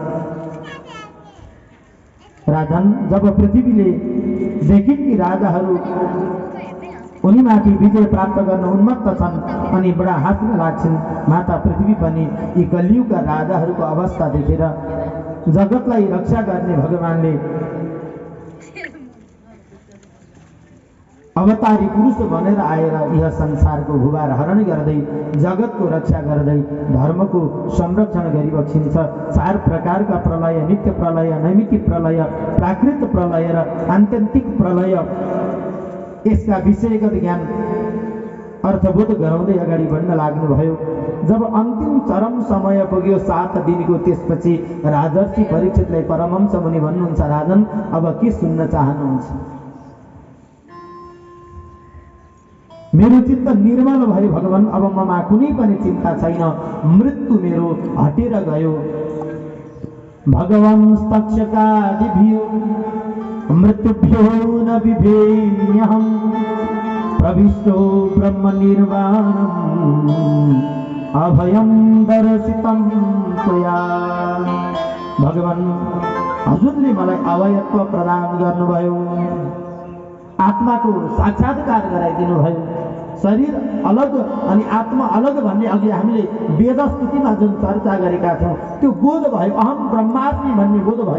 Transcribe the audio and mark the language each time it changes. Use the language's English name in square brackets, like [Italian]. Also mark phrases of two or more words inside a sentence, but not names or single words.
[Nepali] राजन, जब पृथ्वीले देखिन् कि राजाहरू उनीमाथि विजय प्राप्त गर्न उन्मत्त छन् अनि बडा हाँस्न लाग्छन्, माता पृथ्वी पनि यी कलियुगका राजाहरूको अवस्था देखेर जगतलाई रक्षा गर्ने भगवानले अवतारी पुरुष भनेर आएर यह संसारको भूभार हरण गर्दै जगतको रक्षा गर्दै धर्मको संरक्षण गरिबक्सिन्छ। 4 प्रकारका प्रलय, नित्य प्रलय, नैमित्तिक प्रलय, प्राकृत प्रलय र आत्यन्तिक प्रलय, यसका विषयगत ज्ञान अर्थबोध गराउँदै अगाडि बढ्न लाग्नुभयो। जब अन्तिम चरम समय पुग्यो 7 दिनको, त्यसपछि राजर्षि परीक्षितलाई परमहंस मुनि भन्नुहुन्छ, राजन अब के सुन्न चाहनुहुन्छ? मेरो चित्त निर्मल भयो भगवान, अब ममा कुनै पनि चिन्ता छैन, मृत्यु मेरो हटेर गयो। [Sanskrit] भगवान तक्षकादिभ्यो मृत्युभ्यो न बिभेम्यहम् प्रविष्टो ब्रह्म निर्वाणम् अभयं दर्शितं त्वया। [Nepali] भगवान हजुरले मलाई अभयत्व प्रदान गर्नुभयो, आत्माको साक्षात्कार गराइदिनु भयो। शरीर अलग अनि आत्मा अलग भन्ने अघि हामीले वेदस्तुतिमा जुन चर्चा गरेका छौँ त्यो बोध भयो, [Sanskrit] अहम ब्रह्मास्मि [Nepali] भन्ने बोध भयो।